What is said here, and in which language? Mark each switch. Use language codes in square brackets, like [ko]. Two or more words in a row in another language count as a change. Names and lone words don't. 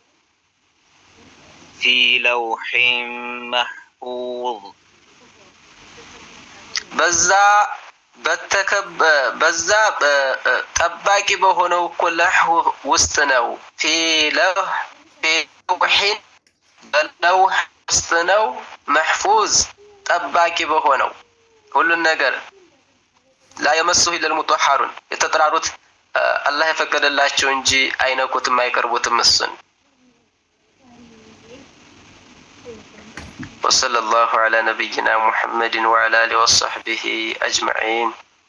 [ar] في لوح محفوظ [am] በዛ ጠባቂ በሆነው እኮ ለውህ ውስጥ ነው። [ar] في لوح [am] በለውህ ውስጥ ነው። محفوظ ጠባቂ በሆነው ሁሉን ነገር [ar] لا يمسه إلا المطهرون [am] የተጠራሩት አላህ የፈቀደላቸው እንጂ አይነኩትም አይቀርቡትም እሱን። [ar] وصلى الله على نبينا محمد وعلى آله وصحبه أجمعين.